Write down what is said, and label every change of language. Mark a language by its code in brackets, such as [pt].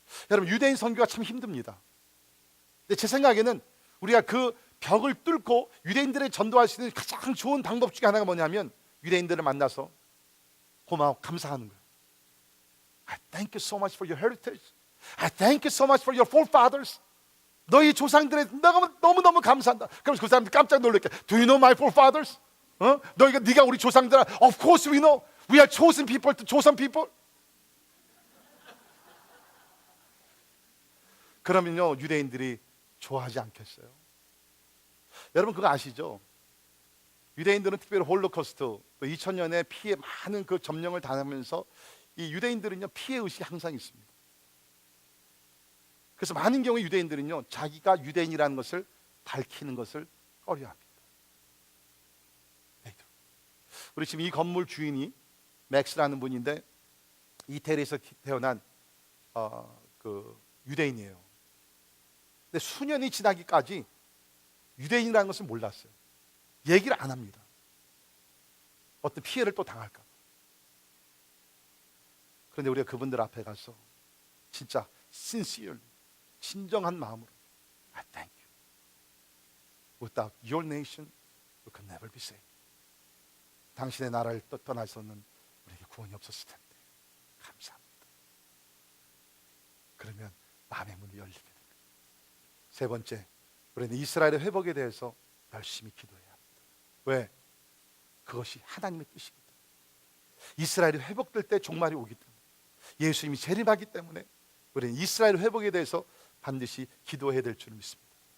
[ko] 여러분, 유대인 선교가 참 힘듭니다. 근데 제 생각에는 우리가 그 벽을 뚫고 유대인들을 전도할 수 있는 가장 좋은 방법 중에 하나가 뭐냐면 유대인들을 만나서 고마워, 감사하는 거예요. [en] I thank you so much for your heritage. I thank you so much for your forefathers. [ko] 너희 조상들의 너무너무 감사한다. 그럼 그 사람들 깜짝 놀랄게. [en] Do you know my forefathers? [ko] 네가 우리 조상들아. [en] Of course we know. We are chosen people to chosen people. [ko] 그러면요, 유대인들이 좋아하지 않겠어요? 여러분 그거 아시죠? 유대인들은 특별히 홀로코스트 2000년의 피해 많은 그 점령을 당하면서 이 유대인들은요, 피해 의식이 항상 있습니다. 그래서 많은 경우에 유대인들은요, 자기가 유대인이라는 것을 밝히는 것을 꺼려합니다. 우리 지금 이 건물 주인이 맥스라는 분인데 이태리에서 태어난 그 유대인이에요. 근데 수년이 지나기까지 유대인이라는 것을 몰랐어요. 얘기를 안 합니다. 어떤 피해를 또 당할까. 그런데 우리가 그분들 앞에 가서 진짜 sincerely, 진정한 마음으로 [en] I thank you. Without your nation, we could never be saved. [ko] 당신의 나라를 떠나서는 우리에게 구원이 없었을 텐데 감사합니다. 그러면 마음의 문이 열리게 됩니다. 세 번째, 우리는 이스라엘의 회복에 대해서 열심히 기도해야 합니다. 왜? 그것이 하나님의 뜻이기 때문에. 이스라엘이 회복될 때 종말이 오기 때문에, 예수님이 재림하기 때문에 우리는 이스라엘 회복에 대해서 반드시 기도해야 될 줄 믿습니다.